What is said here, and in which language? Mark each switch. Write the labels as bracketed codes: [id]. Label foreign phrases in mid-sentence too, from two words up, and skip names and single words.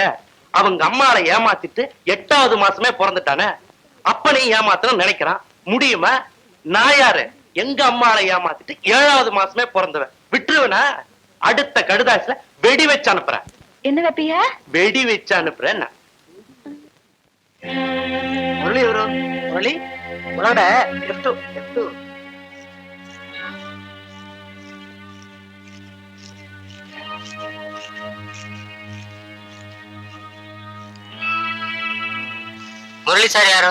[ta] அவங்க அம்மாவை ஏமாத்திட்டு 8வது மாசமே பிறந்துட்டானே, அப்பனையும் ஏமாத்தணும் நினைக்கிறான். முடியுமா? நான் யாரு? எங்க அம்மாவை ஏமாத்திட்டு 7வது மாசமே பிறந்தவன். விட்டுருவனா? அடுத்த கடுதாசில வெடி வச்சு அனுப்புறேன். என்ன வைப்பிய? வெடி வச்சு அனுப்புறேன். [kn] ಮುರಳಿ ಅವರು, ಮುರಳಿ ಒಳಗಡೆ ಎಷ್ಟು ಎಷ್ಟು ಮುರಳಿ ಸರ್ ಯಾರು?